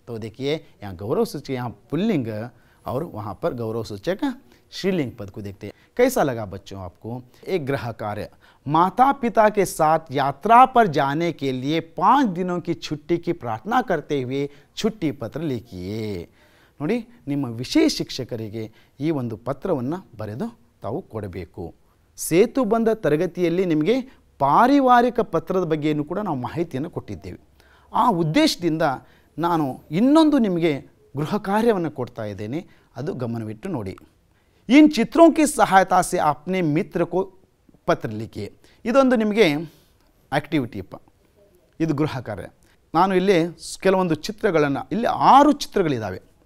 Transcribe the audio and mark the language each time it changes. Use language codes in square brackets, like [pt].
[hi] तो देखिए, यहाँ गौरव सूचक यहाँ पुल्लिंग और वहाँ पर गौरव सूचक श्रीलिंग पद को देखते हैं। कैसा लगा बच्चों आपको? एक गृह कार्य, माता पिता के साथ यात्रा पर जाने के लिए 5 दिनों की छुट्टी की प्रार्थना करते हुए छुट्टी पत्र लिखिए। [kn] ನೋಡಿ, ನಿಮ್ಮ ವಿಶೇಷ ಶಿಕ್ಷಕರಿಗೆ ಈ ಒಂದು ಪತ್ರವನ್ನು ಬರೆದು ತಾವು ಕೊಡಬೇಕು। ಸೇತುಬಂಧ ತರಗತಿಯಲ್ಲಿ ನಿಮಗೆ ಪಾರಿವಾರಿಕ ಪತ್ರದ ಬಗ್ಗೆಯೂ ಕೂಡ ನಾವು ಮಾಹಿತಿಯನ್ನು ಕೊಟ್ಟಿದ್ದೇವೆ। ಆ ಉದ್ದೇಶದಿಂದ ನಾನು ಇನ್ನೊಂದು ನಿಮಗೆ ಗೃಹ ಕಾರ್ಯವನ್ನು ಕೊಡ್ತಾ ಇದ್ದೇನೆ, ಅದು ಗಮನವಿಟ್ಟು ನೋಡಿ। [hi] इन चित्रों की सहायता से अपने मित्र को पत्र लिखिए। [kn] ಇದೊಂದು ನಿಮಗೆ ಆಕ್ಟಿವಿಟಿ ಅಪ್ಪ, ಇದು ಗೃಹ ಕಾರ್ಯ। ನಾನು ಇಲ್ಲಿ ಕೆಲವೊಂದು ಚಿತ್ರಗಳನ್ನು, ಇಲ್ಲಿ 6 ಚಿತ್ರಗಳಿದ್ದಾವೆ।